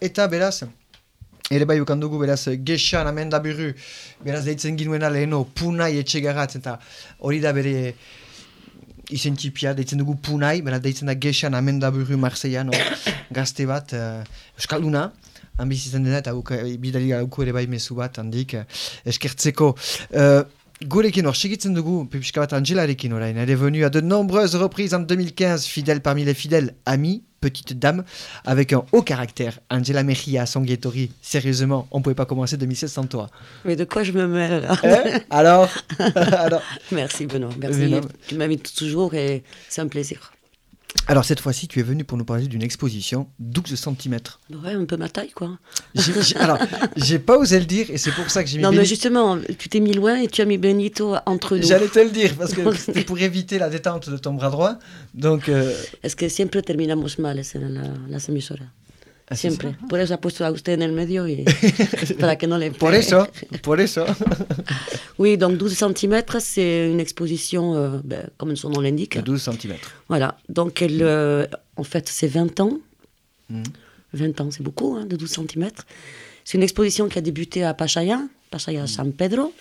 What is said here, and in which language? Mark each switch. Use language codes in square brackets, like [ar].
[eu] Eta beraz, ere bai ukandugu beraz Gexan Amendaburu, beraz deitzen ginuena leheno Punai Etxegarat, eta hori da bere... izen txipia, deitzen dugu Punai, bera deitzen da Gexan Amendaburu Marseillan, gazte bat, Euskalduna, hanbizitzen dena, eta bidali galauko ere bai mezu bat, handik, eskertzeko. Gurekin hor, segitzen dugu, pepiska bat Angelarekin orain, [fr] elle est venue à de nombreuses reprises en 2015, fidèle parmi les fidèles, ami, petite dame, avec un haut caractère, Angela Mejía, Songuetori, sérieusement, on pouvait pas commencer 2016 sans toi. Mais de quoi je me mêle, là Alors, merci Benoît, merci, Benoît. Tu m'invites toujours et c'est un plaisir. Alors cette fois-ci, tu es venu pour nous parler d'une exposition, 12 cm. Ouais, un peu ma taille, quoi. Alors, j'ai pas osé le dire, et c'est pour ça que j'ai mis Benito... Non, mais justement, tu t'es mis loin et tu as mis Benito entre nous. J'allais te le dire, parce que c'était pour éviter la détente de ton bras droit, donc... [es] Es que siempre terminamos mal, [fr] c'est la semisora. [es] Siempre. Ah, por eso ha puesto a usted en el medio, y... para que no le... Por eso. [fr] Oui, donc 12 cm, c'est une exposition, ben, comme son nom l'indique. De 12 cm. Voilà, donc elle, en fait, c'est 20 ans. Mm. 20 ans, c'est beaucoup, hein, de 12 cm. C'est une exposition qui a débuté à Pachaya San Pedro.